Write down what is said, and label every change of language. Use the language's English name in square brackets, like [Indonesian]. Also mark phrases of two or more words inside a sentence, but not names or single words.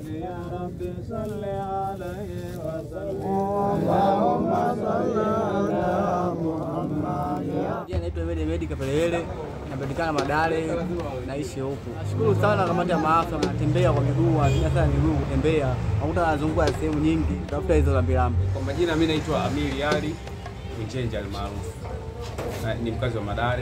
[Arabic] يا رب صل عليه وسلم اللهم صل على محمد. [Swahili] Naitwa Medi Kapelele, napatikana Madale, naishi huku. Nashukuru sana kamati ya maafa, natembea kwa miguu, natumia sana miguu kutembea. Nakuta nazunguka sehemu nyingi, tafuta hizo lambilambi. Kwa majina mimi naitwa Amiri Ali Mchenja almaarufu. Ni mkazi wa Madale.